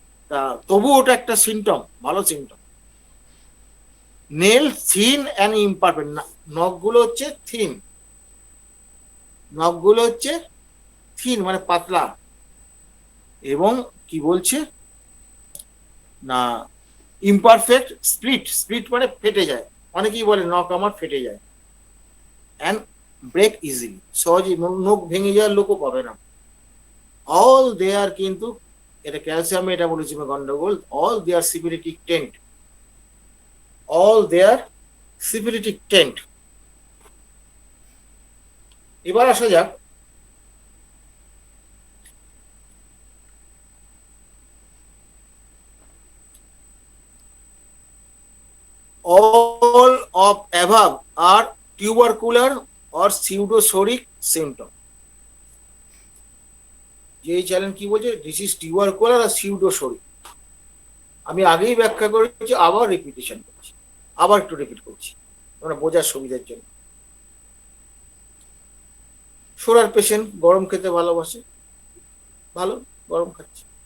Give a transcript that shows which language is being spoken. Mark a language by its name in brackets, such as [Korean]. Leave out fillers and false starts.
[Bangla] তা তবু ওটা একটা সিমটম, ভালো symptom. [English] nail thin and imperfect, [Bangla] নখগুলো হচ্ছে থিন, নখগুলো হচ্ছে থিন মানে পাতলা, এবং কি বলছে না ইমপারফেক্ট, স্প্লিট, স্প্লিট মানে ফেটে যায়, অনেকেই বলে নখ আমার ফেটে যায়, [English] and break easily, [Bangla] সহজে নখ ভেঙে যাওয়ার লোকও পাবে না। [English] all they are, [Bangla] কিন্তু এটা ক্যালসিয়ামে এটা বলেছি গন্ডগোল, [English] All they are syphilitic taint, all they are syphilitic taint. [Bangla] এবার আসা যাক [English] all of above are tubercular or pseudosoric symptom। [Bangla] যে এই চ্যালেঞ্জ কি বলছে, [English] This is tubercular আর pseudopsoric. [Bangla] আমি আগেই ব্যাখ্যা করেছি, আবার রিপিটেশন করছি, আবার একটু রিপিট করছি আমরা বোঝার সুবিধার জন্য। সোরার পেশেন্ট গরম খেতে ভালোবাসে, ভালো গরম খাচ্ছে।